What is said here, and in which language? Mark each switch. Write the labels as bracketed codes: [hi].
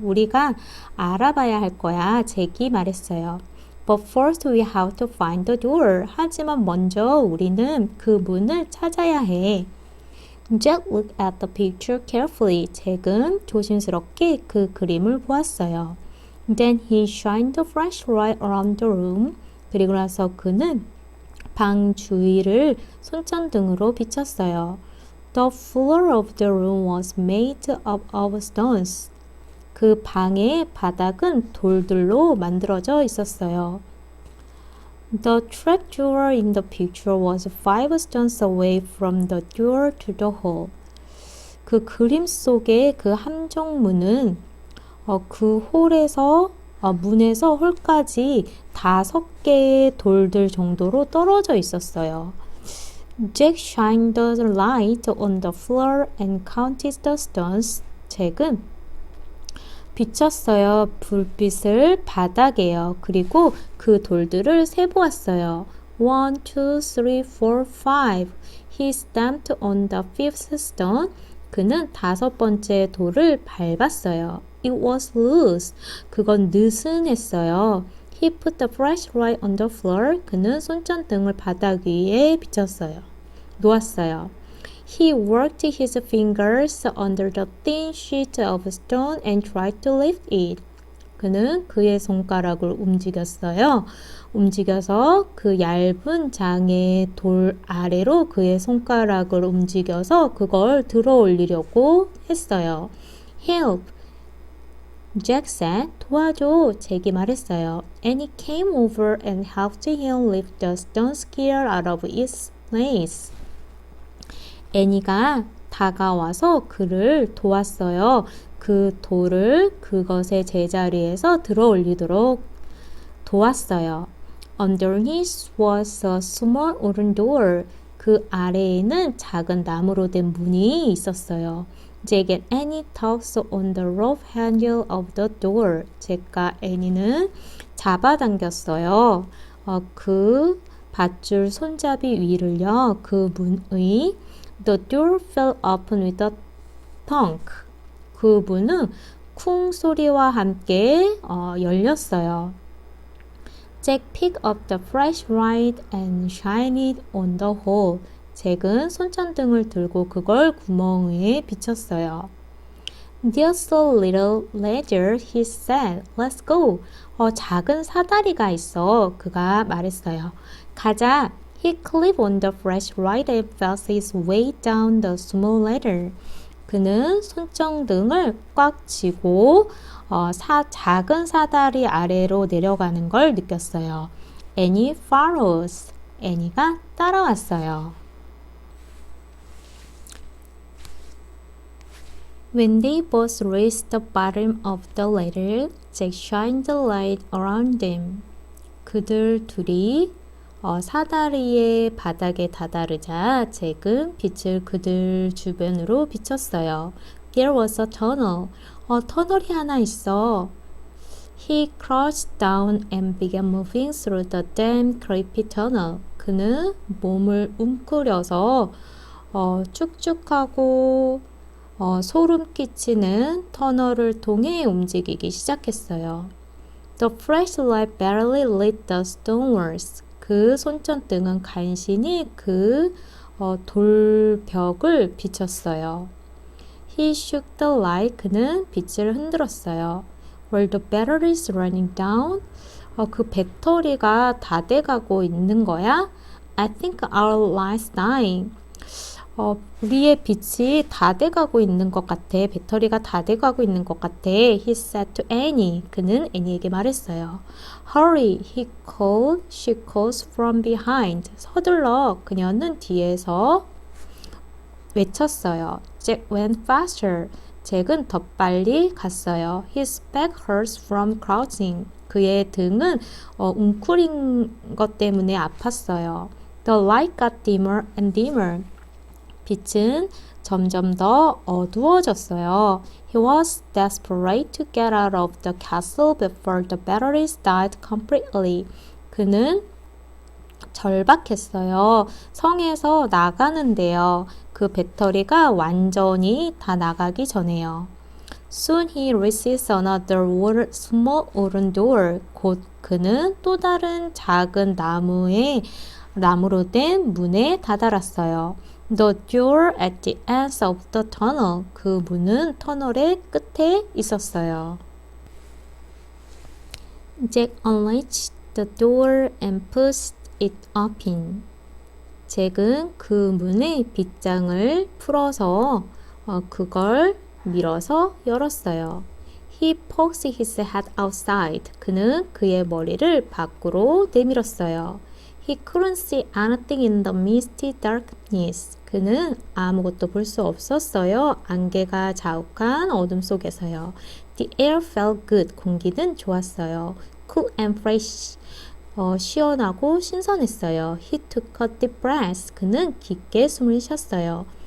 [ko] 우리가 알아봐야 할 거야. 잭이 말했어요. [en] But first we have to find the door. [ko] 하지만 먼저 우리는 그 문을 찾아야 해. [en] Jack looked at the picture carefully. [ko] 잭은 조심스럽게 그 그림을 보았어요. [en] Then he shined the flashlight around the room. [ko] 그리고 나서 그는 방 주위를 손전등으로 비췄어요. [en] The floor of the room was made up of stones. [ko] 그 방의 바닥은 돌들로 만들어져 있었어요. [en] The trapdoor in the picture was 5 stones away from the door to the hall. [ko] 그 그림 속의 그 함정문은 그 홀에서 문에서 홀까지 5개의 돌들 정도로 떨어져 있었어요. [en] Jack shined the light on the floor and counted the stones. [ko] 잭은 비쳤어요. 불빛을 바닥에요. 그리고 그 돌들을 세보았어요. 1, 2, 3, 4, 5. [en] He stamped on the fifth stone. [ko] 그는 5번째 돌을 밟았어요. [en] It was loose. [ko] 그건 느슨했어요. [en] He put the flashlight on the floor. [ko] 그는 손전등을 바닥 위에 비쳤어요. 놓았어요. [en] He worked his fingers under the thin sheet of stone and tried to lift it. [ko] 그는 그의 손가락을 움직였어요. 움직여서 그 얇은 장의 돌 아래로 그의 손가락을 움직여서 그걸 들어 올리려고 했어요. [en] Help! Jack said, [ko] 도와줘, 잭이 말했어요. [en] And he came over and helped him lift the stone square out of its place. [ko] 애니가 다가와서 그를 도왔어요. 그 돌을 그것의 제자리에서 들어 올리도록 도왔어요. [en] Underneath was a small wooden door. [ko] 그 아래에는 작은 나무로 된 문이 있었어요. [en] Jack and Annie tugged on the rope handle of the door. [ko] 잭과 애니는 잡아당겼어요. 그 밧줄 손잡이 위를요. 그 문의 [en] The door fell open with a thunk. [ko] 그 문은 쿵 소리와 함께 열렸어요. [en] Jack picked up the flashlight and shined it on the hole. [ko] 잭은 손전등을 들고 그걸 구멍에 비쳤어요. [en] There's a little ladder, he said. Let's go. [ko] 작은 사다리가 있어. 그가 말했어요. 가자. [en] He climbed on the flashlight and felt his way down the small ladder. [ko] 그는 손전등을 꽉 쥐고 작은 사다리 아래로 내려가는 걸 느꼈어요. [en] Annie follows. [ko] 애니가 따라왔어요. [en] When they both reached the bottom of the ladder, Jack shined the light around them. [ko] 그들 둘이 사다리의 바닥에 다다르자 잭은 빛을 그들 주변으로 비췄어요. [en] There was a tunnel. [ko] 터널이 하나 있어. [en] He crouched down and began moving through the damp, creepy tunnel. [ko] 그는 몸을 웅크려서 축축하고 소름 끼치는 터널을 통해 움직이기 시작했어요. [en] The flashlight barely lit the stone walls. [ko] 그 손전등은 간신히 그 돌벽을 비쳤어요. [en] He shook the light. [ko] 그는 빛을 흔들었어요. [en] Were the batteries running down? [ko] 그 배터리가 다 돼가고 있는 거야? [en] I think our light's dying. [ko] 우리의 빛이 다 돼가고 있는 것 같아. 배터리가 다 돼가고 있는 것 같아. [en] He said to Annie. [ko] 그는 애니에게 말했어요. [en] Hurry, he called. She calls from behind. [ko] 서둘러. 그녀는 뒤에서 외쳤어요. [en] Jack went faster. [ko] 잭은 더 빨리 갔어요. [en] His back hurts from crouching. [ko] 그의 등은 웅크린 것 때문에 아팠어요. [en] The light got dimmer and dimmer. [ko] 빛은 점점 더 어두워졌어요. [en] He was desperate to get out of the castle before the batteries died completely. [ko] 그는 절박했어요. 성에서 나가는데요. 그 배터리가 완전히 다 나가기 전에요. [en] Soon he receives another small wooden door. [ko] 곧 그는 또 다른 작은 나무로 된 문에 다다랐어요. [en] The door at the end of the tunnel. [ko] 그 문은 터널의 끝에 있었어요. [en] Jack unlatched the door and pushed it open. [ko] 잭은 그 문의 빗장을 풀어서 그걸 밀어서 열었어요. [en] He poked his head outside. [ko] 그는 그의 머리를 밖으로 내밀었어요. [en] He couldn't see anything in the misty darkness. [ko] 그는 아무것도 볼 수 없었어요. 안개가 자욱한 어둠 속에서요. [en] The air felt good. [ko] 공기는 좋았어요. [en] Cool and fresh. [ko] 시원하고 신선했어요. [en] He took a deep breath. [ko] 그는 깊게 숨을 쉬었어요.